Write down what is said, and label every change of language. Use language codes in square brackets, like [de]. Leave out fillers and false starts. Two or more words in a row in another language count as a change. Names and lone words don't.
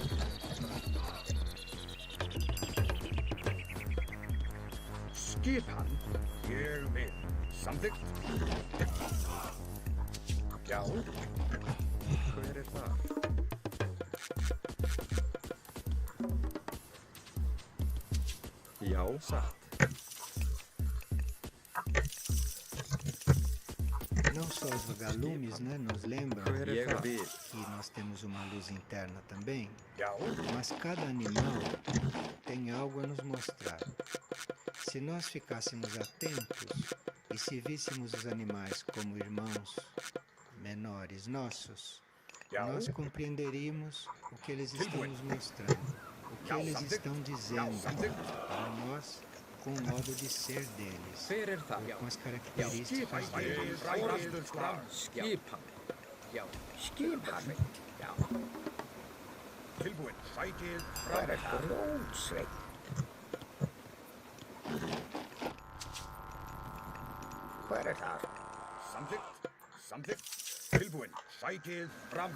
[is] Skipan. Ég vil. Samþykkt. Já. Hver er það? Já, satt. [pt] Não só os vagalumes, né, nos lembram [is] Ég vil. [pt] que nós temos uma luz interna também, [is] Já. [pt] mas cada animal tem algo a nos mostrar. Se nós ficássemos atentos e se víssemos os animais como irmãos menores nossos, [is] Já. [pt] nós compreenderíamos o que eles estão nos mostrando, o que eles estão dizendo para nós com o modo de ser deles, [is] Hver það? [pt] com as características deles. [is] Skipan. Já, skipan. Já, Tilbúin. Sækið hver fram. það? Hver það? Samþykkt. Samþykkt. Tilbúin. Sækið fram.